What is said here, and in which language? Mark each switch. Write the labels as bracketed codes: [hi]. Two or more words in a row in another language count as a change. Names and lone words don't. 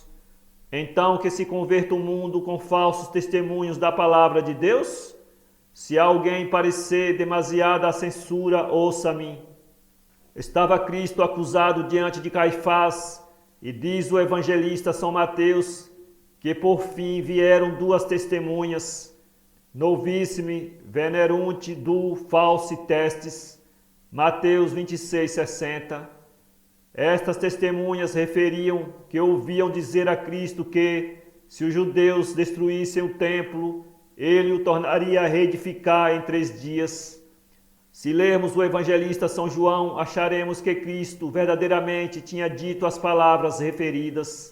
[pt] Então que se converta o mundo com falsos testemunhos da palavra de Deus? Se alguém parecer demasiada a censura, ouça-me. Estava Cristo acusado diante de Caifás, e diz o evangelista São Mateus, que por fim vieram duas testemunhas, [la] novissime venerunt du falsi testes, Mateus 26:60. [pt] Estas testemunhas referiam que ouviam dizer a Cristo que, se os judeus destruíssem o templo, ele o tornaria a reedificar em 3 dias. Se lermos o evangelista São João, acharemos que Cristo verdadeiramente tinha dito as palavras referidas.